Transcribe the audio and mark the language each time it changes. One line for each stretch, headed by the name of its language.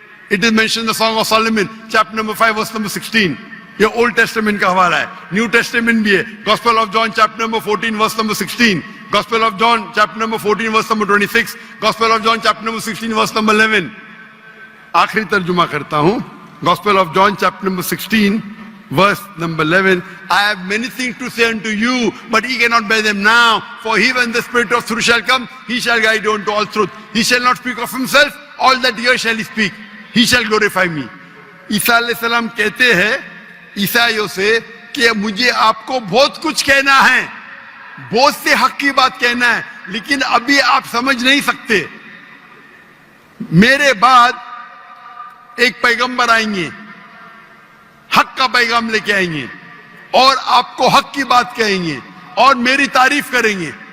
English: It is mentioned in the Song of Solomon, chapter number 5, verse number 16.
Urdu: یہ Old Testament کا حوالہ ہے. New Testament بھی ہے.
English: Gospel of John, chapter number 14, verse number 16. Gospel of John, chapter number 14, verse number 26. Gospel of John, chapter number 16, verse number 11.
Urdu: آخری ترجمہ کرتا ہوں.
English: Gospel of John, chapter number 16, verse number 11. I have many things to say unto you, but ye cannot bear them now. For he, when the Spirit of truth shall come, he shall guide you unto all truth. He shall not speak of himself, all that he shall speak. He shall glorify me.
Urdu: عیسیٰ علیہ السلام کہتے ہیں عیسائیوں سے کہ مجھے آپ کو بہت کچھ کہنا ہے، بہت سے حق کی بات کہنا ہے، لیکن ابھی آپ سمجھ نہیں سکتے. میرے بعد ایک پیغمبر آئیں گے، حق کا پیغام لے کے آئیں گے اور آپ کو حق کی بات کہیں گے اور میری تعریف کریں گے.